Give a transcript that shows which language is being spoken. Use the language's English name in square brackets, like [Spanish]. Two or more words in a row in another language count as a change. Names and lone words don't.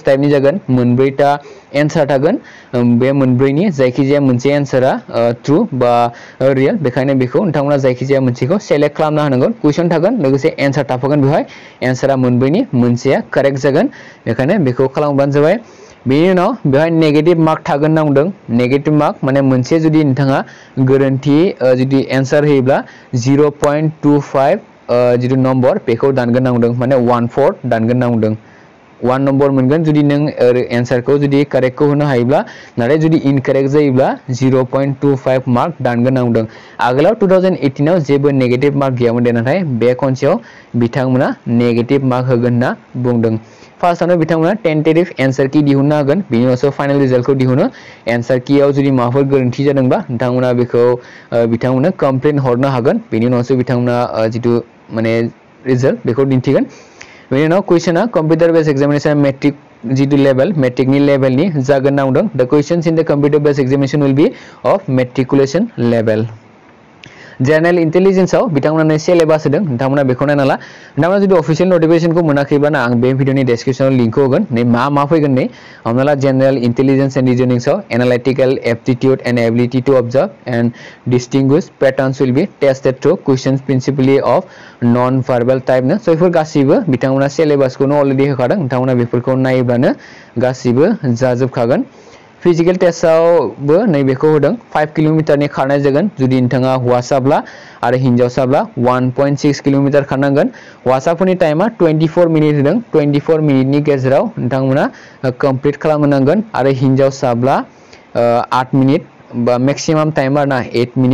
[Bodo] टाइपनि जागोन मोनब्रैटा एन्सार थागोन बे मोनब्रैनि जायखिजाया मोनसे एन्सारा ट्रू बा रियल बेखायनो बेखौ नोंथांमोना जायखिजाया मोनसेखौ सेलेक्ट खालामना होनांगोन क्वेश्चन थागोन लोगोसे एन्सार थाफागोन बेवहाय एन्सारा मोनब्रैनि मोनसेया करेक्ट जागोन बेखायनो बेखौ खालामबानो जाबाय बेनि उनाव बेवहाय [English] negative mark [Bodo] थागोन ना बुंदों [English] negative mark [Bodo] माने मोनसे जुदि नोंथाङा गोरोन्थि जुदि एन्सार होयोब्ला 0.25 जितु नम्बर बेखौ दानगोन ना बुंदों माने 1/4 दानगोन ना बुंदों 1 नम्बर मोनगोन जुदि नों एन्सार को जुदि करेक्ट को होनो हायोब्ला नाथाय जुदि इनकरेक्ट जायोब्ला 0.25 मार्क दानगोन ना बुंदों आगोलाव 2018 आव जेबो [English] negative mark [Bodo] गैयामोन दे नाथाय बे खनसेयाव बिथांमोना नेगेटिव मार्क होगोन ना बुंदों फार्स्टआवनो बिथांमोना [English] tentative answer key [Bodo] दिहुननो हागोन बिनि उनावसो फाइनाल रिजल्टखौ दिहुनो एन्सार कीयाव जुदि माबाफोर गोरोन्थि जादोंबा नोंथांमोना बेखौ बिथांमोननो कमप्लेन हरनो हागोन बिनि उनावसो बिथांमोना जितु माने रिजल्ट बेखौ दिन्थिगोन बेनि उनाव क्वेश्चना [English] computer based examination matric [Bodo] जितु लेवल मेट्रिकनि लेवलनि जागोन ना बुंदों [English] The questions in the computer based examination will be of matriculation level general intelligence [Bodo] आव बिथांमोना सिलेबास होदों नोंथांमोना बेखौ नायना ला नोंथांमोना जुदि [English] official notification [Bodo] को मोनाखैब्ला आं बे भिडियोनि डेस्क्रिप्शनाव लिंक होगोन नै मा फैगोन नै हमना [English] ला general intelligence and reasoning आव analytical aptitude and ability to observe and distinguish patterns will be tested through questions principally of non verbal type [Bodo] न सो बेफोर गासिबो बिथांमोना सिलेबास को अलरेडी होखादों नोंथांमोना बेफोरखौ नायोब्लानो गासिबो जाजोबखागोन फिजिकल टेस्टआवबो नैबेखौ होदों 5 किलोमीटरनि खारनाय जागोन जुदि नोंथाङा हौवासाब्ला आरो हिनजावसाब्ला 1.6 किलोमीटर खारनांगोन हौवासाफोरनि टाइमा 24 मिनिट होदों 24 मिनिटनि गेजेराव नोंथांमोना कंप्लीट खालामनांगोन आरो हिनजावसाब्ला 8 मिनिट बा [English] maximum time [Bodo] आरोना 8